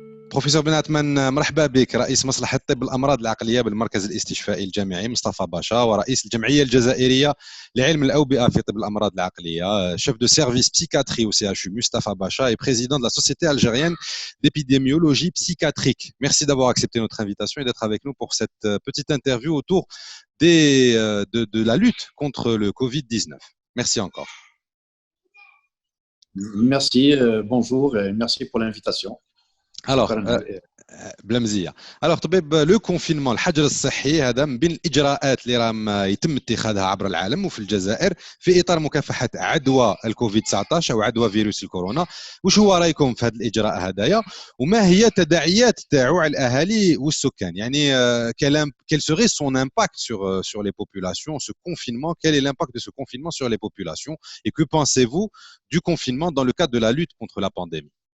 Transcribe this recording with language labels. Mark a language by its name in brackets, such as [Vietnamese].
[Arabic] بروفيسور بن عثمان، مرحبا بك. رئيس مصلحة طب الأمراض العقلية بالمركز الاستشفائي الجامعي مصطفى باشا، ورئيس الجمعية الجزائرية لعلم الأوبئة في طب الأمراض العقلية، [French] chef de service psychiatrie au CHU Mustapha Bacha et président de la Société algérienne d'épidémiologie psychiatrique. Merci d'avoir accepté notre invitation et d'être avec nous pour cette petite interview autour de la lutte contre le Covid-19. Merci encore. Merci, bonjour et merci pour l'invitation. [Arabic] Alors, بلا مزيه. Alors طبيب، لو كونفينمون الحجر الصحي هذا من بين الاجراءات اللي راهم يتم اتخاذها عبر العالم وفي الجزائر في اطار مكافحه عدوى الكوفيد 19 او عدوى فيروس الكورونا. واش هو رايكم في هذا الاجراء هذايا، وما هي التداعيات تاعو على الاهالي والسكان؟ يعني [French] quel serait son impact sur les populations, ce confinement? Quel est l'impact de ce confinement sur les populations et que pensez-vous du confinement dans le cadre de la lutte contre la pandémie?